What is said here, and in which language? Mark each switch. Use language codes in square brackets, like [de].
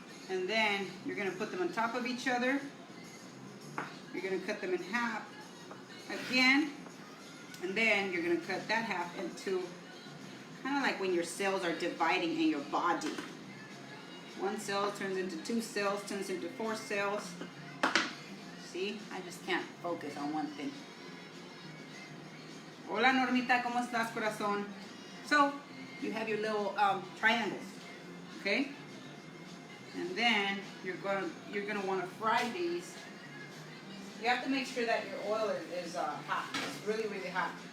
[en] And then you're going to put them on top of each other. You're going to cut them in half again. And then you're going to cut that half into kind of like when your cells are dividing in your body. One cell turns into 2 cells, turns into 4 cells. See, I just can't focus on one thing. [es] Hola Normita, ¿cómo estás, corazón? [en] So, you have your little triangles, okay? And then you're gonna want to fry these. You have to make sure that your oil is hot. It's really hot.